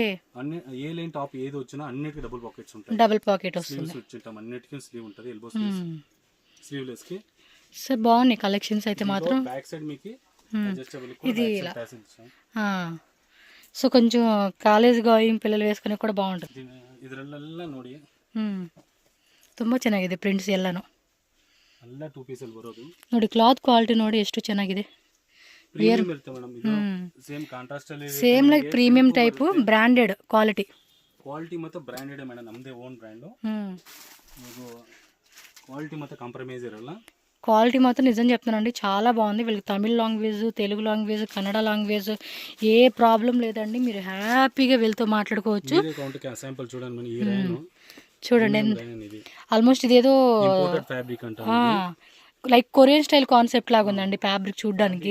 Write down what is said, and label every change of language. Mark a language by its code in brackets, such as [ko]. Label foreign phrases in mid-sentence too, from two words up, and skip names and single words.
[te] అన్ని [en] A line top [te] ఏది వచ్చినా అన్నిటికీ [en] double pockets [te] ఉంటాయి. [en] double pocket [te] వస్తుంది. స్లీవ్స్ వచ్చింటాం, అన్నిటికీ స్లీవ్ ఉంటది. [en] elbow sleeves, sleeveless [te] కి సార్ బాగున్నాయి కలెక్షన్స్ అయితే మాత్రం. [en] back side [te] మీకు అడ్జస్టబుల్ ఇది ఇలా సో కొంచెం [en] college going [te] పిల్లలు వేసుకునే కూడా బాగుంటుంది. [kn] ಇದರಲ್ಲೆಲ್ಲ ನೋಡಿ ತುಂಬ ಚೆನ್ನಾಗಿದೆ ಪ್ರಿಂಟ್ಸ್ ಎಲ್ಲಾನು. ಎಲ್ಲ 2 ಪೀಸ್ ಅಲ್ಲಿ ಬರೋದು ನೋಡಿ, [en] cloth quality [kn] ನೋಡಿ ಎಷ್ಟು ಚೆನ್ನಾಗಿದೆ. ಪ್ರೀಮಿಯಂ ಇರುತ್ತೆ ಮೇಡಂ, ಇದು [en] same contrast [kn] ಅಲ್ಲಿ [en] same like premium type branded quality [kn] ಮತ್ತೆ ಬ್ರಾಂಡೆಡ್ ಮೇಡಂ, ನಮ್ಮದೇ [en] own brand. [kn] ಇದು ಕ್ವಾಲಿಟಿ ಮತ್ತೆ ಕಾಂಪ್ರಮೈಸ್ ಇರಲ್ಲ. [te] క్వాలిటీ మాత్రం నిజం చెప్తున్నానండి, చాలా బాగుంది. వీళ్ళకి [en] Tamil language, Telugu language, Kannada language [te] ఏ ప్రాబ్లం లేదండి. మీరు హ్యాపీగా వీళ్ళతో మాట్లాడుకోవచ్చు. చూడండి ఆల్మోస్ట్ ఇదేదో [en] like Korean style concept [te] లాగా ఉందండి ఫ్యాబ్రిక్ చూడడానికి.